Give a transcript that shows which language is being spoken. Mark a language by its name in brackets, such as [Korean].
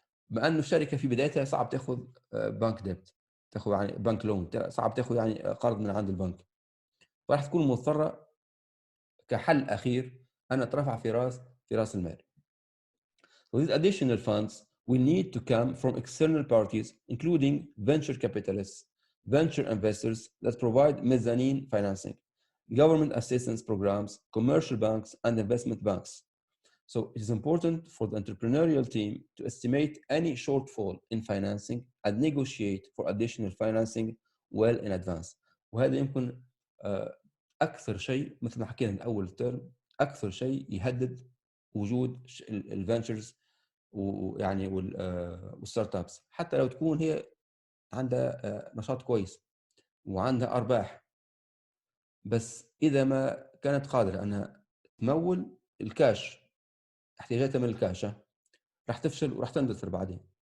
[Arabic] بما أنه الشركة في بدايتها صعب تأخذ بنك ديبت، تأخذ يعني بنك لون، صعب تأخذ يعني قرض من عند البنك، فراح تكون مضطرة كحل أخير أن ترفع في رأس المال. [English] So these additional funds will need to come from external parties including venture capitalists, venture investors that provide mezzanine financing, government assistance programs, commercial banks and investment banks. So it is important for the entrepreneurial team to estimate any shortfall in financing and negotiate for additional financing well in advance. [Arabic] وهذا يمكن أكثر شيء مثل ما حكينا من أول ترم، أكثر شيء يهدد وجود الفنتشرز ويعني والستارت ابس، حتى لو تكون هي عندها نشاط كويس وعندها أرباح، بس إذا ما كانت قادرة أنها تمول الكاش، احتياجاتها من الكاش راح تفشل وراح تندثر بعدين.